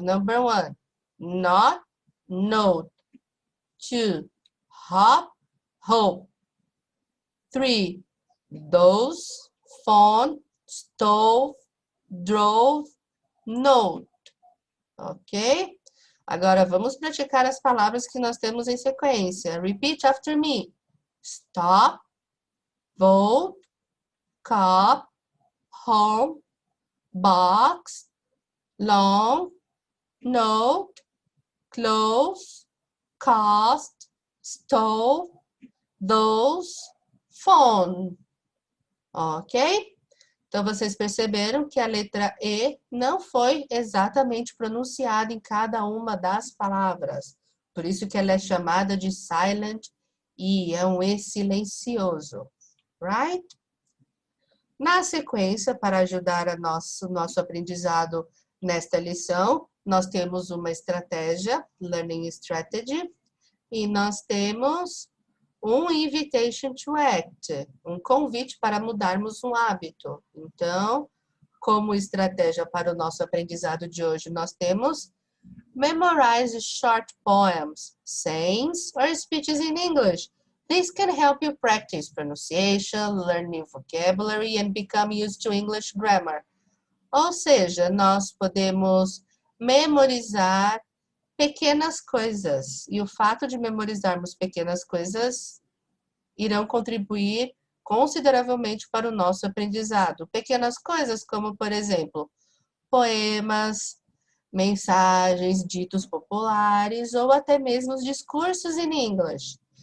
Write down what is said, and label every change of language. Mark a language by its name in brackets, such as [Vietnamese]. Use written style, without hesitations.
[English] Number 1, not, note. 2, hop, hope. 3, those, phone, stove, drove, note. Ok? [Portuguese] Agora, vamos praticar as palavras que nós temos em sequência. [English] Repeat after me. Stop, vote, cop, home, box, long, note, close, cost, stove, those, phone. Ok? [Portuguese] Então, vocês perceberam que a letra E não foi exatamente pronunciada em cada uma das palavras. Por isso que ela é chamada de silent E, é um E silencioso. right? Na sequência, para ajudar a nosso aprendizado nesta lição, nós temos uma estratégia, Learning Strategy, e nós temos um Invitation to Act, um convite para mudarmos um hábito. Então, como estratégia para o nosso aprendizado de hoje, nós temos [English] memorize short poems, sayings, or speeches in English. This can help you practice pronunciation, learn new vocabulary, and become used to English grammar. [Portuguese] Ou seja, nós podemos memorizar pequenas coisas. E o fato de memorizarmos pequenas coisas irão contribuir consideravelmente para o nosso aprendizado. Pequenas coisas como, por exemplo, poemas, mensagens, ditos populares ou até mesmo os discursos em inglês.